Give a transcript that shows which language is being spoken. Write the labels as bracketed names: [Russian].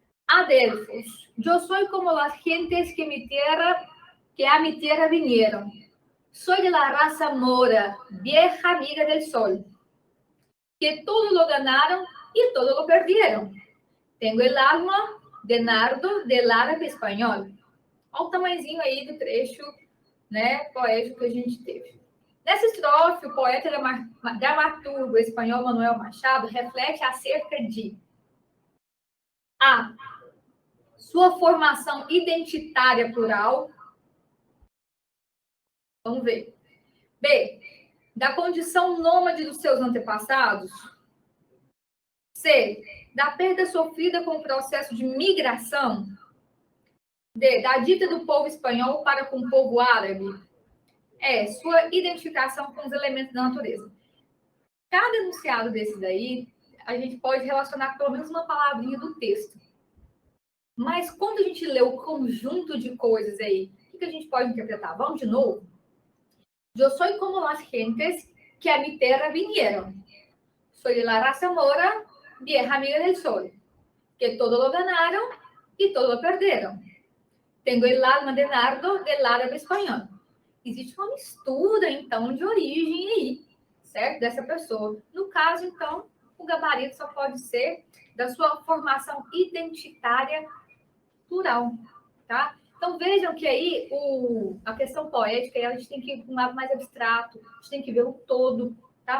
[Spanish] Adelfos, yo soy como las gentes que a mi tierra vinieron. Soy de la raza mora, vieja amiga del sol, que todo lo ganaron y todo lo perdieron. Tengo el alma de nardo del árabe espanhol. [Portuguese] Olha o tamanhozinho aí do trecho, né, poético que a gente teve. Nessa estrofe, o poeta dramaturgo espanhol Manuel Machado reflete acerca de A. Sua formação identitária plural. Vamos ver. B. Da condição nômade dos seus antepassados. C. Da perda sofrida com o processo de migração. D. Da dita do povo espanhol para com o povo árabe. E. Sua identificação com os elementos da natureza. Cada enunciado desse daí, a gente pode relacionar com pelo menos uma palavrinha do texto. Mas quando a gente lê o conjunto de coisas aí, o que a gente pode interpretar? Vamos de novo? [Spanish] Yo soy como las gentes que a mi tierra vinieron. Soy de la raza mora, vieja amiga del sol, que todo lo ganaron y todo lo perdieron. Tengo el alma de nardo del árabe espanhol. [Portuguese] Existe uma mistura, então, de origem aí, certo? Dessa pessoa. No caso, então, o gabarito só pode ser da sua formação identitária plural, tá? Então, vejam que aí a questão poética, a gente tem que ir para um lado mais abstrato, a gente tem que ver o todo, tá?